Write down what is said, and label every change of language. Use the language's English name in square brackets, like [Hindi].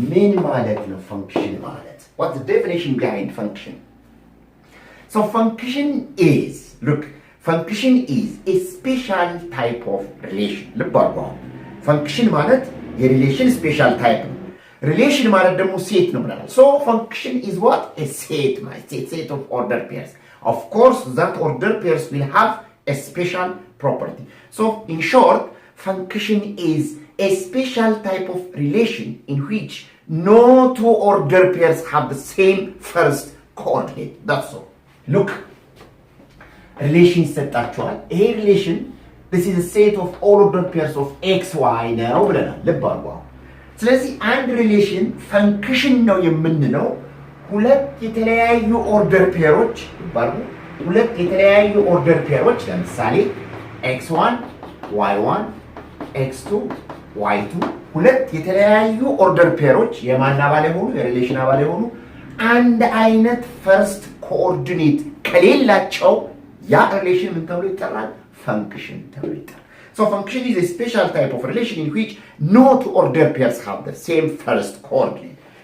[Amharic] ምን ማለት ነው function ማለት? [English] What's the definition behind function? So function is, look, function is a special type of relation. [Amharic] ልብ አድርጉ. function ማለት የሪሌሽን ስፔሻል ታይፕ ነው. [English] ሪሌሽን ማለት ደግሞ ሴት ነው ብለናል. So function is what? A set, set of order pairs. Of course, that order pairs will have a special property. So in short, function is a special type of relation in which no two order pairs have the same first coordinate. That's all. Look, relation ሰጣችኋል. ይሄ relation, this is a set of all order pairs of x, y ነው ብለናል. [Amharic] ልብ አድርጉ። ስለዚህ አንድ ሪሌሽን ፈንክሽን ነው የምንለው ሁለት የተለያዩ ኦርደር ፔሮች ይባሉ። ሁለት የተለያዩ ኦርደር ፔሮች ለምሳሌ x1 y1 x2 y2 ሁለት የተለያዩ ኦርደር ፔሮች የማን አባል የሆኑ የሪሌሽን አባል የሆኑ አንድ አይነት ፈርስት ኮኦርዲኔት ከሌላቸው ያ ሪሌሽን ምን ተብሎ ይጠራል? [English] ፈንክሽን ተብሎ ይጠራል። So function is a special type of relation in which no two order pairs have the same first coordinate.